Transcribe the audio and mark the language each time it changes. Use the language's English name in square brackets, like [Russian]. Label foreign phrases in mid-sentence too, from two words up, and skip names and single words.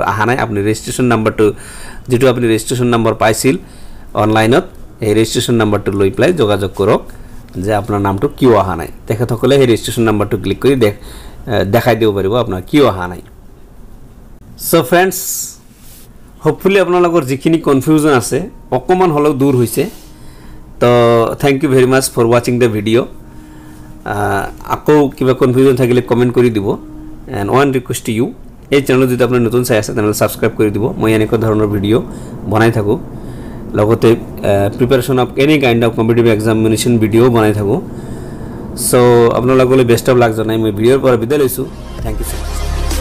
[Assamese] আহা নাই আপুনি [English] registration number [Assamese] যেটো আপুনি [English] registration number [Assamese] পাইছিল অনলাইনত এই [English] registration number [Assamese] লৈ প্লাই যোগাযোগ কৰক যে আপোনাৰ নামটো কিয় আহা নাই তেখেত সকলে এই ৰেজিষ্ট্ৰেচন নাম্বাৰটো ক্লিক কৰি দেখাই দিব পাৰিব আপোনাৰ কিয় আহা নাই [English] so friends hopefully [Assamese] আপোনালোকৰ যিখিনি কনফিউজন আছে অকমান হলেও দূৰ হৈছে তো [English] thank you very much for watching the video [Assamese] আকৌ কিবা কনফিউজন থাকিলে কমেন্ট কৰি দিব [English] and one request to you [Assamese] এই চ্যানেল যদি আপুনি নতুন চাই আছে তেনে সাবস্ক্রাইব কৰি দিব মই এনেকুৱা ধৰণৰ ভিডিও বনাই থাকো লগতে [English] preparation of any kind of competitive examination video [Assamese] বনাই থাকো সো আপোনালোকলৈ [English] best of luck [Assamese] জনাই মই ভিডিওৰ পৰা বিদায় লৈছো [English] thank you so much